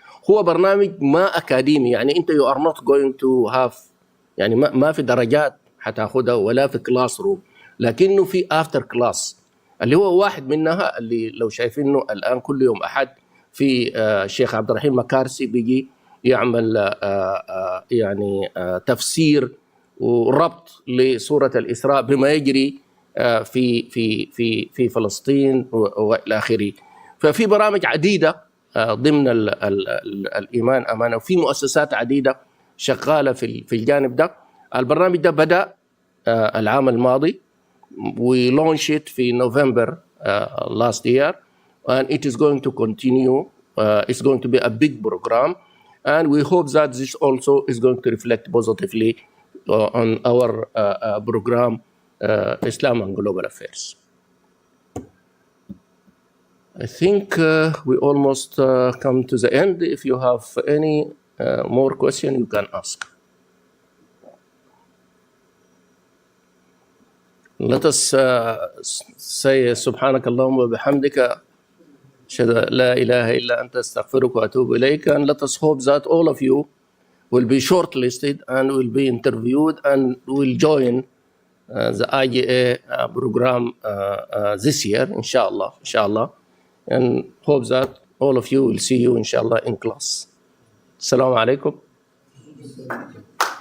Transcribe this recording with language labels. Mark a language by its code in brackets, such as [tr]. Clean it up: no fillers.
[ar] هو برنامج ما أكاديمي، يعني أنت [en] you are not going to have، [ar] يعني ما في درجات حتاخدها ولا في كلاس روم، لكنه في افتر كلاس اللي هو واحد منها اللي لو شايفينه الآن كل يوم أحد في الشيخ عبد الرحيم مكارسي بيجي يعمل يعني تفسير وربط لسورة الإسراء بما يجري في فلسطين والى اخره. ففي برامج عديده ضمن الايمان امانه، وفي مؤسسات عديده شغاله في الجانب ده. البرنامج ده بدا العام الماضي، [en] we launched it [ar] في نوفمبر [en] last year and it is going to continue. It's going to be a big program and we hope that this also is going to reflect positively on our program Islam and Global Affairs. I think we almost come to the end. If you have any more question, you can ask. Let us say [ar] سبحانك اللهم وبحمدك أشهد أن لا إله إلا أنت أستغفرك وأتوب إليك. [en] And let us hope that all of you will be shortlisted and will be interviewed and will join the IGA program this year, inshallah, and hope that all of you will see you, inshallah, in class. Assalamu alaikum.